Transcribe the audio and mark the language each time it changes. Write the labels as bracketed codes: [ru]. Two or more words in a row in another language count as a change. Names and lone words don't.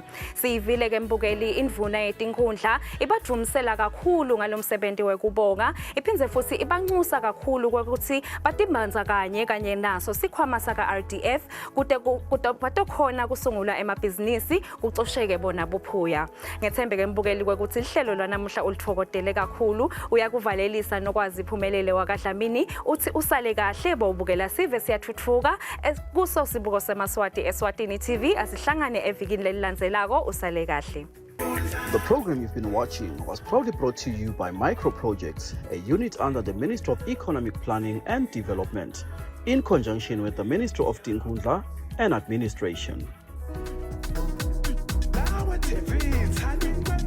[ss] Sivile ke mbukeli indvuna yetinkhundla ibadvumisela kakhulu ngalomsebenzi wekubonga iphindze futhi ibanxusa kakhulu ukuthi batimbanza kanye naso sikhwama saka RDF kude batokhona kusungulwa emabhizinisi kucosheke bona buphuya. Ngethembe ke mbukeli ukuthi ihlelo lwanamuhla ulithokotele kakhulu uyakuvalelisa nokwazi iphumelele wakaDlamini uthi usale kahle bowubukela sive siyathuthuka kuso sibuko seMaswati eSwatini TV asihlangane evikini lelilandzelako usale kahle. [en] The program you've been watching was proudly brought to you by Micro Projects, a unit under the Ministry of Economic Planning and Development, in conjunction with the Ministry of Tinkhundla and Administration.